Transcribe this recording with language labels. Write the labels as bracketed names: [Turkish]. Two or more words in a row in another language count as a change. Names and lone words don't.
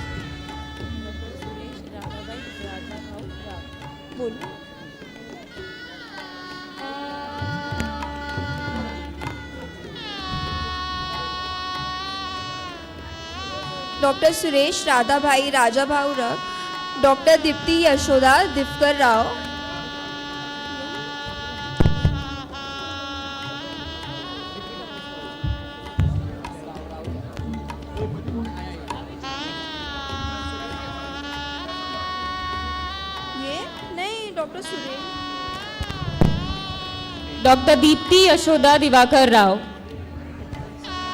[English] Dr. Suresh Radhabhai Rajabhau Rak. Dr. Dipti Yashoda Divkar Rao. [Hindi] ये नहीं डॉक्टर सुरेश. [English] Dr. Deepti Yashoda Divakar Rao.